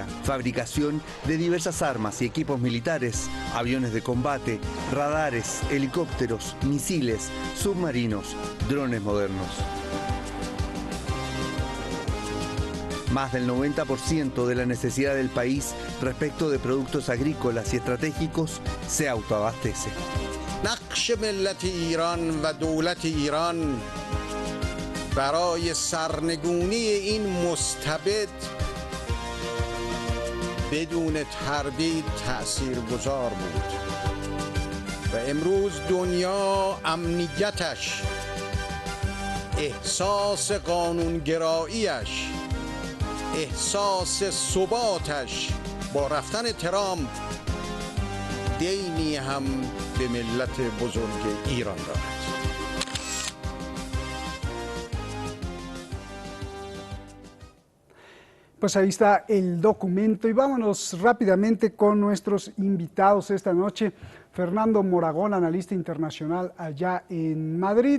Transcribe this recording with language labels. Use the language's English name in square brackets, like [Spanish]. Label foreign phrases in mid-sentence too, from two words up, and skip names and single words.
[Spanish] Fabricación de diversas armas y equipos militares, aviones de combate, radares, helicópteros, misiles, submarinos, drones modernos. Más del 90% de la necesidad del país respecto de productos agrícolas y estratégicos se autoabastece. [Persian] نقش ملت ایران و دولت ایران برای سرنگونی این مستبد بدون تردید تأثیرگذار بود و امروز دنیا امنیتش احساس قانونگراییش احساس ثباتش با رفتن ترامپ دینی هم به ملت بزرگ ایران دارد. [Spanish] Pues ahí está el documento y vámonos rápidamente con nuestros invitados esta noche. Fernando Moragón, analista internacional allá en Madrid.